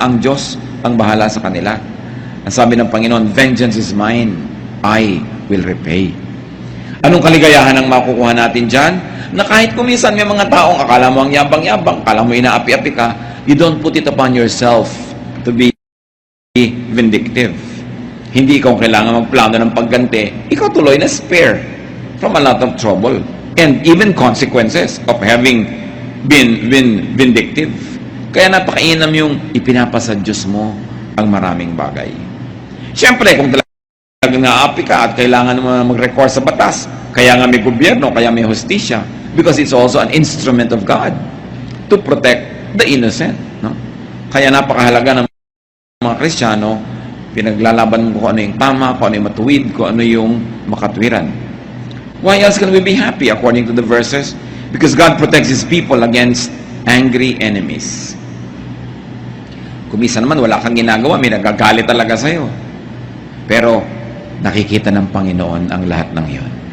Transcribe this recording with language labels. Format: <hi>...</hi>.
<tl>Ang Diyos ang bahala sa kanila. Ang sabi ng Panginoon,</tl> <en>vengeance is mine, I will repay.</en> <tl>Anong kaligayahan ang makukuha natin dyan? Na kahit kuminsan may mga taong akala mo ang yabang-yabang, akala mo inaapi-api ka,</tl> <en>you don't put it upon yourself to be vindictive.</en> <tl>Hindi ikaw kailangan magplano ng pagganti. Ikaw tuloy na</tl> <en>spare from a lot of trouble and even consequences of having been vindictive.</en> <tl>Kaya napakainam yung ipinapasa Diyos mo ang maraming bagay. Siyempre, kung talagang naapi ka at kailangan mo mag-recourse sa batas, kaya nga may gobyerno, kaya may hustisya,</tl> <en>because it's also an instrument of God to protect the innocent.</en> <tl>No? Kaya napakahalaga ng mga Kristiyano, pinaglalaban mo kung ano yung tama, kung ano yung matuwid, kung ano yung makatwiran.</tl> <en>Why else can we be happy according to the verses? Because God protects His people against angry enemies.</en> <tl>Kumisa naman, wala kang ginagawa, may nagagalit talaga sa'yo. Pero, nakikita ng Panginoon ang lahat ng iyon.</tl>